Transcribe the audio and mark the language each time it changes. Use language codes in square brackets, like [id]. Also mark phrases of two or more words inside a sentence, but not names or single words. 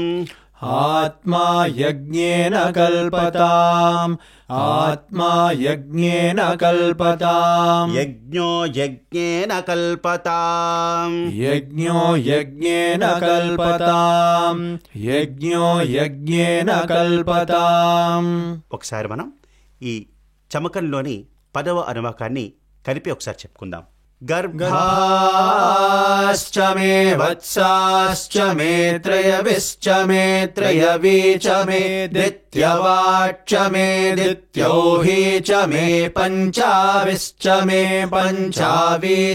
[sa] आत्मा यज्ञेन कल्पताम् आत्मा यज्ञेन कल्पताम् यज्ञो यज्ञेन कल्पताम् यज्ञो यज्ञेन कल्पताम् यज्ञो यज्ञेन कल्पताम् [te] ఒకసారి మనం ఈ చమకంలోని 10వ అనువాకాన్ని కలిపి ఒకసారి చెప్పుకుందాం. [sa] गर्भाश्च मे वत्साश्च मे त्रयविश्च मे त्रयवी च मे दित्यवाच्च मे दित्योहि च मे पञ्चाविश्च मे पञ्चावी च